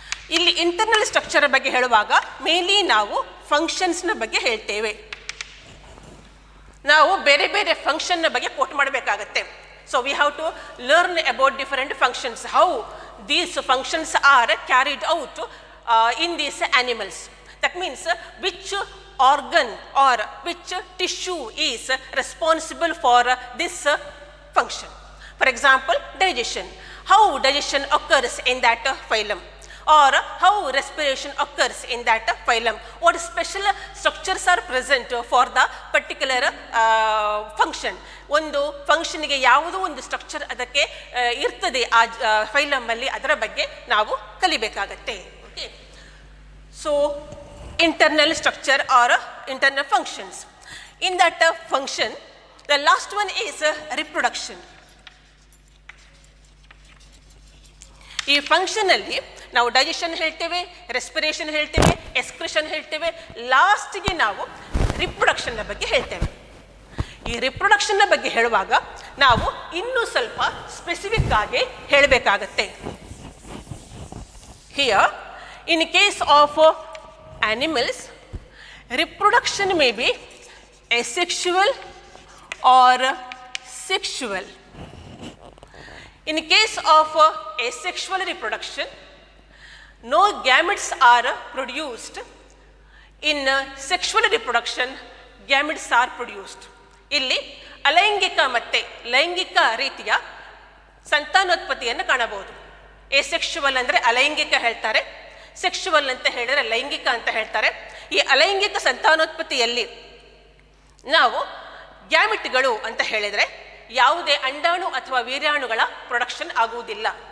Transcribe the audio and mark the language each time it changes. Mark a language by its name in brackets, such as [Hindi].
[Kannada] ಇಲ್ಲಿ internal structure ಬಗ್ಗೆ ಹೇಳುವಾಗ ಮೇನ್ಲಿ ನಾವು ಫಂಕ್ಷನ್ಸ್ನ ಬಗ್ಗೆ ಹೇಳ್ತೇವೆ. ನಾವು ಬೇರೆ ಬೇರೆ ಫಂಕ್ಷನ್ನ ಬಗ್ಗೆ ಕೋಟ್ ಮಾಡಬೇಕಾಗತ್ತೆ. [English] So we have to learn about different functions, how these functions are carried out in these animals. That means which organ or which tissue is responsible for this function. For example, digestion. How digestion occurs in that phylum, or how respiration occurs in that phylum. What special structures are present for the particular function. [Kannada] ಒಂದು ಫಂಕ್ಷನ್ಗೆ ಯಾವುದೋ ಒಂದು structure ಅದಕ್ಕೆ ಇರ್ತದೆ ಆ phylum ಅಲ್ಲಿ, ಅದರ ಬಗ್ಗೆ ನಾವು ಕಲಿಬೇಕಾಗತ್ತೆ. [English] Okay, so internal structure or internal functions. In that function, the last one is reproduction. [Kannada] ಈ ಫಂಕ್ಷನ್ ಅಲ್ಲಿ ನಾವು ಡೈಜೆಷನ್ ಹೇಳ್ತೇವೆ, ರೆಸ್ಪಿರೇಷನ್ ಹೇಳ್ತೇವೆ, ಎಕ್ಸ್ಕ್ರಿಷನ್ ಹೇಳ್ತೇವೆ, ಲಾಸ್ಟ್ಗೆ ನಾವು ರಿಪ್ರೊಡಕ್ಷನ್ನ ಬಗ್ಗೆ ಹೇಳ್ತೇವೆ. ಈ ರಿಪ್ರೊಡಕ್ಷನ್ನ ಬಗ್ಗೆ ಹೇಳುವಾಗ ನಾವು ಇನ್ನೂ ಸ್ವಲ್ಪ ಸ್ಪೆಸಿಫಿಕ್ ಆಗಿ ಹೇಳಬೇಕಾಗತ್ತೆ. [English] Here in case of animals, reproduction may be asexual or sexual. In case of asexual reproduction, no gametes are produced. In sexual reproduction, gametes are produced. [Kannada] ಇಲ್ಲಿ ಅಲೈಂಗಿಕ ಮತ್ತೆ ಲೈಂಗಿಕ ರೀತಿಯ ಸಂತಾನೋತ್ಪತ್ತಿಯನ್ನು ಕಾಣಬಹುದು. asexual ಅಂದರೆ ಅಲೈಂಗಿಕ ಹೇಳ್ತಾರೆ, ಸೆಕ್ಷುವಲ್ ಅಂತ ಹೇಳಿದರೆ ಲೈಂಗಿಕ ಅಂತ ಹೇಳ್ತಾರೆ. ಈ ಅಲೈಂಗಿಕ ಸಂತಾನೋತ್ಪತ್ತಿಯಲ್ಲಿ ನಾವು ಗ್ಯಾಮಿಟ್ಗಳು ಅಂತ ಹೇಳಿದರೆ ಯಾವುದೇ ಅಂಡಾಣು ಅಥವಾ ವೀರ್ಯಾಣುಗಳ ಪ್ರೊಡಕ್ಷನ್ ಆಗುವುದಿಲ್ಲ.